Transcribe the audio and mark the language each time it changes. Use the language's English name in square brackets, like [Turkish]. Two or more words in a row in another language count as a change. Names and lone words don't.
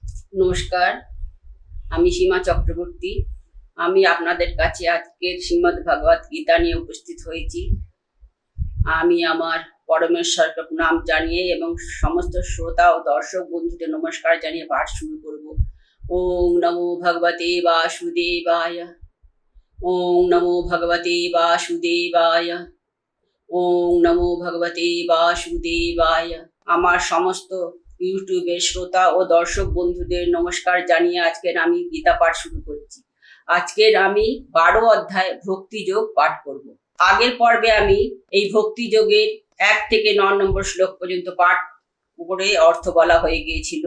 [Bangla] নমস্কার, আমি সীমা চক্রবর্তী। আমি আপনাদের কাছে আজকের শ্রীমদ্ ভগবত গীতা নিয়ে উপস্থিত হয়েছি। আমি আমার পরমেশ্বরকে প্রণাম জানিয়ে এবং সমস্ত শ্রোতা ও দর্শক বন্ধুদের নমস্কার জানিয়ে পাঠ শুরু করব। [Sanskrit] ওং নমো ভগবতে বাসুদেবায়। ওং নমো ভগবতে বাসুদেবায়। ওং নমো ভগবতে বাসুদেবায়। [Bangla] আমার সমস্ত ইউটিউবের শ্রোতা ও দর্শক বন্ধুদের নমস্কার জানিয়ে আজকের আমি গীতা পাঠ শুরু করছি। আজকের আমি 12 অধ্যায় ভক্তিযোগ পাঠ করব। আগের পর্বে আমি এই ভক্তিযোগের 1 থেকে 9 নম্বর শ্লোক পর্যন্ত পাঠ করে অর্থ বলা হয়ে গিয়েছিল।